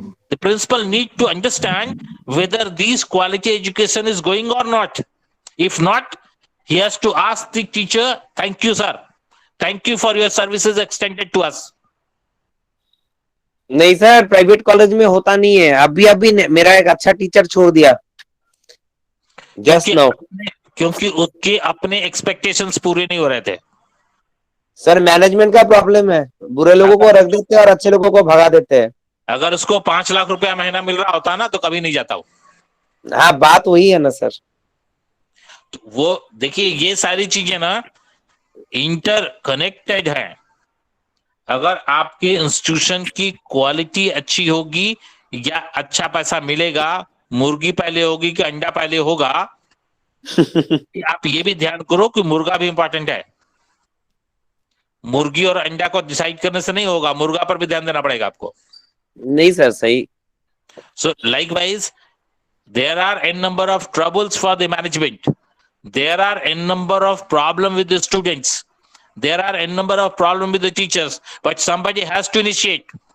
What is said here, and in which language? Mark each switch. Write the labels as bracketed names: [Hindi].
[English] The principal need to understand whether this quality education is going or not. If not, he has to ask the teacher, thank you, sir. Thank you for your services extended to us. [Hindi] नहीं sir, private college में होता नहीं है. अभी मेरा एक अच्छा teacher छोड़ दिया [English] just now, [Hindi] क्योंकि उसके अपने एक्सपेक्टेशंस पूरे नहीं हो रहे थे. सर मैनेजमेंट का प्रॉब्लम है. बुरे लोगों को रख देते हैं और अच्छे लोगों को भगा देते हैं. अगर उसको 5 लाख रुपया महीना मिल रहा होता ना तो कभी नहीं जाता वो. हाँ, बात वही है ना सर. तो वो देखिए, ये सारी चीजें ना इंटर कनेक्टेड है. अगर आपके इंस्टीट्यूशन की क्वालिटी अच्छी होगी या अच्छा पैसा मिलेगा, मुर्गी पहले होगी कि अंडा पहले होगा, आप ये भी ध्यान करो कि मुर्गा भी इंपॉर्टेंट है. मुर्गी और अंडा को डिसाइड करने से नहीं होगा, मुर्गा पर भी ध्यान देना पड़ेगा आपको. नहीं सर, सही. [English] So likewise, there are n number of troubles for the management. There are n number of problem with the students. There are n number of problem with the teachers. But somebody has to initiate.